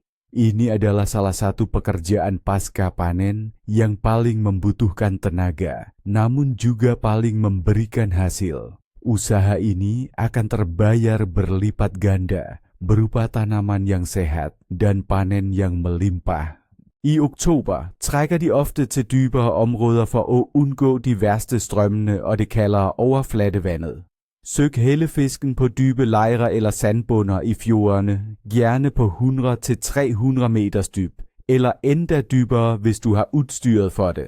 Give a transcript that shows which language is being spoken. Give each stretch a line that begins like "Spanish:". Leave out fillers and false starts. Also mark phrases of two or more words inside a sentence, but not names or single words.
Indonesian: Ini adalah salah satu pekerjaan pasca panen yang paling membutuhkan tenaga, namun juga paling memberikan hasil. Usaha ini akan terbayar berlipat ganda, berupa tanaman yang sehat dan panen yang melimpah.
Danish: I oktober trækker de ofte til dybere områder for at undgå de værste strømmende og det kaldere overfladevandet. Søg hellefisken på dybe lejre eller sandbunder i fjordene, gerne på 100-300 meters dyb, eller endda dybere, hvis du har udstyret for det.